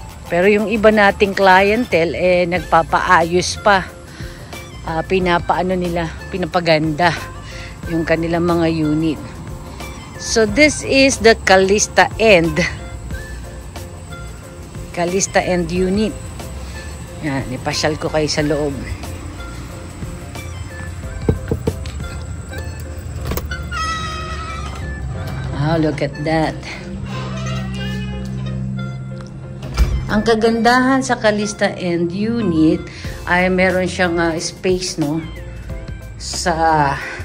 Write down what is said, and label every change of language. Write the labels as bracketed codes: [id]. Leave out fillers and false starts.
[tl] Pero yung iba nating clientele nagpapaayos pa. Pinapaganda yung kanilang mga unit. [en] So this is the Calista End. Calista End unit. [tl] Yan, ipasyal ko kayo sa loob. [en] Oh, look at that. [tl] Ang kagandahan sa Calista End unit ay meron siyang space, no, sa